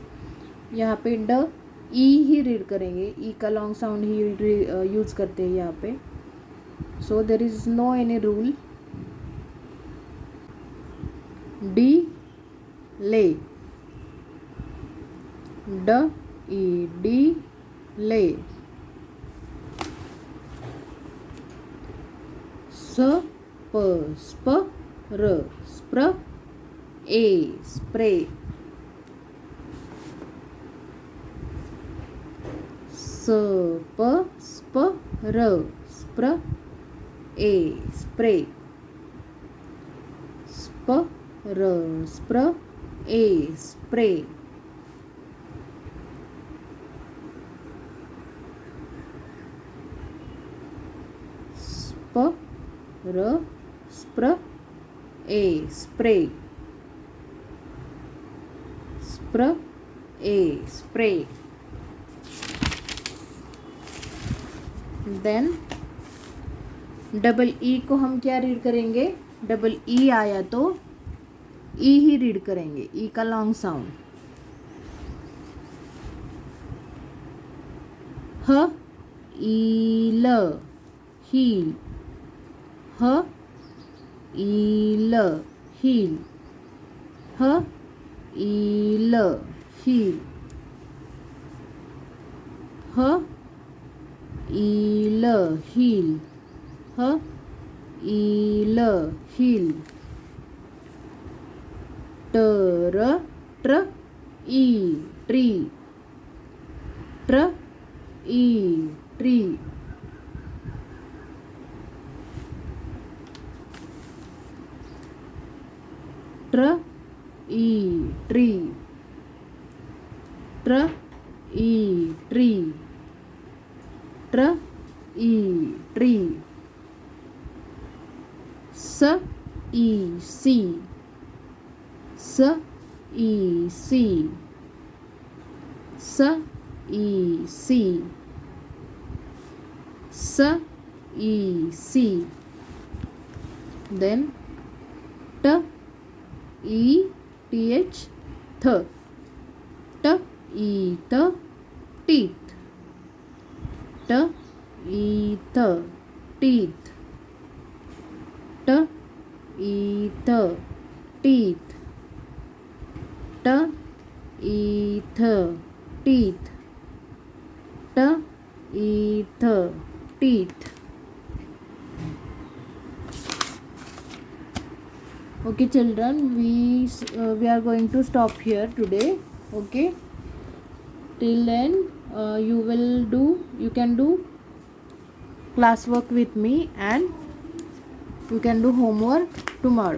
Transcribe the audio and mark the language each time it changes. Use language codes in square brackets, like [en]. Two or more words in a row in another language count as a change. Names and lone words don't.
[hi] यहाँ पे ड ई ही रीड करेंगे, ई का [en] long sound [hi] ही यूज करते हैं यहाँ पे. [en] so there is no any rule. de lay, d e de lay, s p sp r spr a spray, spr, spr, a, spray, spr, a, spray, spr, a, spray, spr, a, spray. [hi] देन [en] double e [hi] को हम क्या रीड करेंगे? [en] double e [hi] आया तो ई ही रीड करेंगे, ई का [en] long sound. h eel, heel, h eel, heel, h eel, heel, h eel, heel, h eel, heel. tr, tr, e, tree, tr, e, tree, tr, e, tree, tr, e, tree, tr, e, tree. s, e, see, s, e, see, s, e, see, s, e, see. then t, e, th, th, t, e, t, teeth, t, e, t, teeth, t, e, t, teeth, t, e, th, teeth, t, e, th, teeth. Okay children, we are going to stop here today. Okay, till then you can do classwork with me and you can do homework tomorrow.